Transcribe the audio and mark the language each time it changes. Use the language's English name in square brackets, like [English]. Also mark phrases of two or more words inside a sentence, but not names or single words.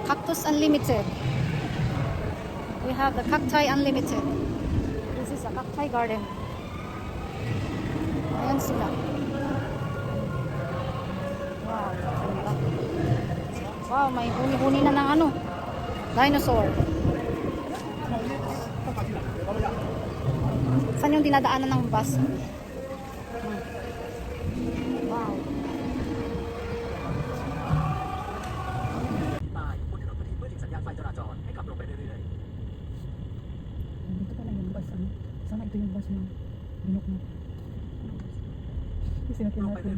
[English] Cactus Unlimited. We have the Cacti Unlimited. This is a cacti garden. [Filipino] Ayan sila. Wow, ganda. Wow, may huni-huni na ng ano, dinosaur. Saan yung dinadaanan ng bus? Wow. [Thai] ป้ายบนถนนพอดีเมื่อถึงสัญญาณไฟจราจรให้ขับลงไปเรื่อยๆ [Filipino] Dito pala yung bus, ano? Sana ito yung bus ng binok mo. Yung sinapin [Thai] ลงไป [Filipino] natin.